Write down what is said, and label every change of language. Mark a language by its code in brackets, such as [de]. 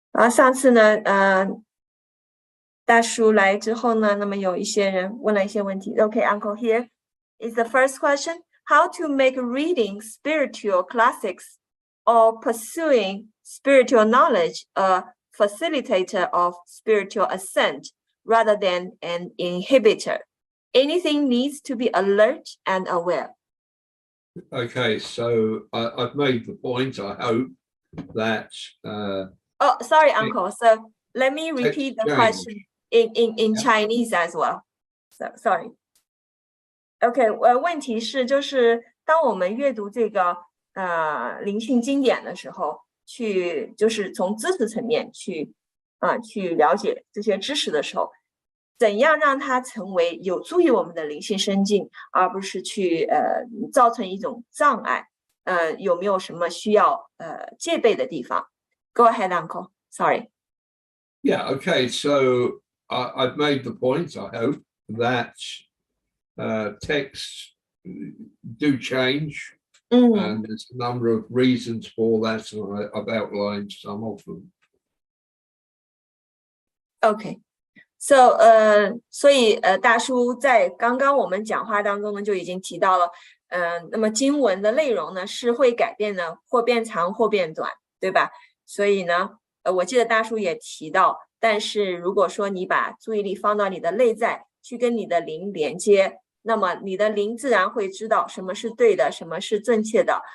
[zh] 上次呢，大叔来之后呢，那么有一些人问了一些问题。 [en] Okay, Uncle, here is the first question: How to make reading spiritual classics or pursuing spiritual knowledge a facilitator of spiritual ascent rather than an inhibitor? Anything needs to be alert and aware. Okay, so I've made the point, I hope, that oh, sorry, Uncle. So let me repeat the question in Chinese as well. So sorry. [zh] Okay, 问题是就是当我们阅读这个灵性经典的时候，就是从知识层面去了解这些知识的时候，怎样让它成为有助于我们的灵性升进，而不是去造成一种障碍？有没有什么需要戒备的地方？ [en] Go ahead, Uncle. Sorry. Yeah, okay. So I've made the point, I hope, that texts do change, and there's a number of reasons for that, and I've outlined some of them. Okay. [zh] So, 所以大叔在刚刚我们讲话当中呢，就已经提到了，那么经文的内容呢是会改变的，或变长或变短，对吧？所以呢，我记得大叔也提到，但是如果说你把注意力放到你的内在，去跟你的灵连接，那么你的灵自然会知道什么是对的，什么是正确的。